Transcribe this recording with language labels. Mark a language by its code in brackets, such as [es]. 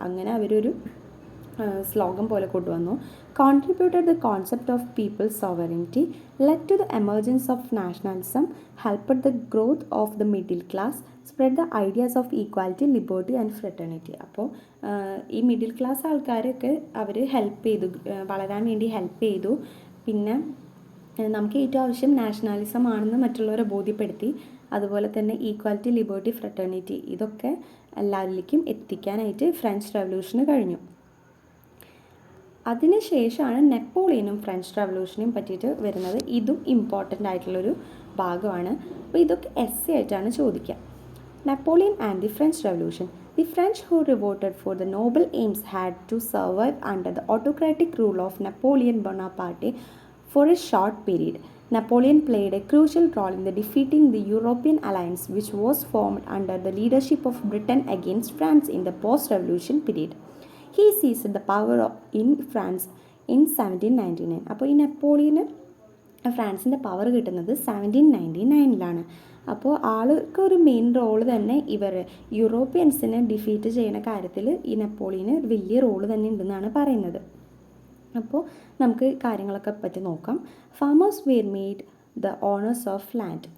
[ml] അങ്ങനെ അവരൊരു സ്ലോഗൻ പോലെ കൊണ്ടുവന്നു. [en] Contributed the concept of people's sovereignty, led to the emergence of nationalism, helped the growth of the middle class, spread the ideas of equality, liberty and fraternity. [ml] അപ്പോൾ ഈ middle class ആൾക്കാരൊക്കെ അവർ help ചെയ്തു, വളരാൻ വേണ്ടി help ചെയ്തു. പിന്നെ നമുക്ക് ഏറ്റവും ആവശ്യം നാഷണാലിസം ആണെന്ന് മറ്റുള്ളവരെ ബോധ്യപ്പെടുത്തി. അതുപോലെ തന്നെ ഈക്വാലിറ്റി, ലിബർട്ടി, ഫ്രട്ടേണിറ്റി ഇതൊക്കെ എല്ലാവരിലേക്കും എത്തിക്കാനായിട്ട് ഫ്രഞ്ച് റെവല്യൂഷന് കഴിഞ്ഞു. അതിനുശേഷമാണ് നെപ്പോളിയനും ഫ്രഞ്ച് റെവല്യൂഷനെയും പറ്റിയിട്ട് വരുന്നത്. ഇതും ഇമ്പോർട്ടൻ്റ് ആയിട്ടുള്ളൊരു ഭാഗമാണ്. അപ്പോൾ ഇതൊക്കെ എസ്സേ ആയിട്ടാണ് ചോദിക്കുക. [en] Napoleon and the French revolution. The French who revolted for the noble aims had to survive under the autocratic rule of Napoleon Bonaparte for a short period. Napoleon played a crucial role in defeating the European alliance which was formed under the leadership of Britain against France in the post-revolution period. He seized the power in France in 1799. [ml] അപ്പോൾ ഈ നെപ്പോളിയന് ഫ്രാൻസിൻ്റെ power കിട്ടുന്നത് 1799. അപ്പോൾ ആൾക്ക് ഒരു main role തന്നെ യൂറോപ്യൻസിനെ defeat ചെയ്യുന്ന കാര്യത്തിൽ ഈ നെപ്പോളിയന് ഒരു വലിയ റോള് തന്നെ ഉണ്ടെന്നാണ് പറയുന്നത്. അപ്പോൾ നമുക്ക് കാര്യങ്ങളൊക്കെ പറ്റി നോക്കാം. [en] Farmers were made the owners of land.